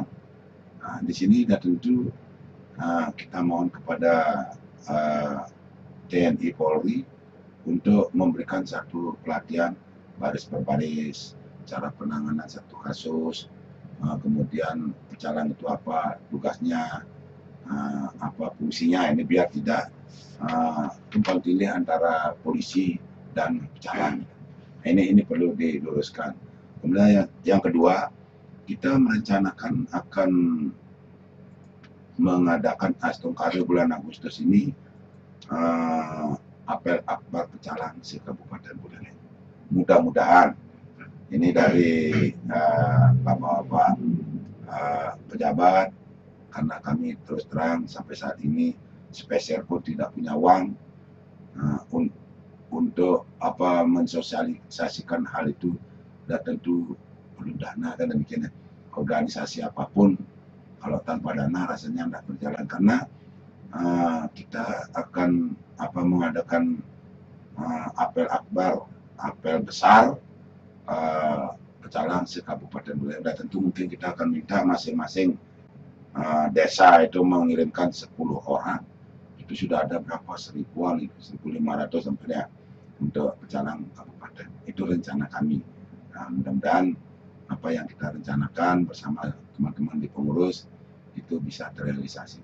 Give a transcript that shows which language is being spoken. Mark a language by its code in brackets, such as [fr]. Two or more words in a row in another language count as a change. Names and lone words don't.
[id] Nah, di sini dan tentu kita mohon kepada TNI Polri untuk memberikan satu pelatihan baris per baris, cara penanganan satu kasus, kemudian pecalang itu apa tugasnya, apa fungsinya, ini biar tidak tumpang tindih antara polisi dan pecalang. Ini perlu diluruskan. Kemudian yang kedua, kita merencanakan akan mengadakan Astungkare bulan Agustus ini apel akbar pecalang se-Kabupaten Buleleng. Mudah-mudahan ini dari bapak-bapak pejabat, karena kami terus terang sampai saat ini spesial pun tidak punya uang untuk mensosialisasikan hal itu, dan tentu perlu dana dan demikian. Organisasi apapun kalau tanpa dana rasanya tidak berjalan, karena kita akan mengadakan apel akbar, apel besar pecalang se-Kabupaten Buleleng, dan tentu mungkin kita akan minta masing-masing desa itu mengirimkan 10 orang. Itu sudah ada berapa, 1000-an, 1500 sampai ya untuk pecalang kabupaten. Itu rencana kami. Nah, mudah-mudahan apa yang kita rencanakan bersama teman-teman di pengurus itu bisa terrealisasi.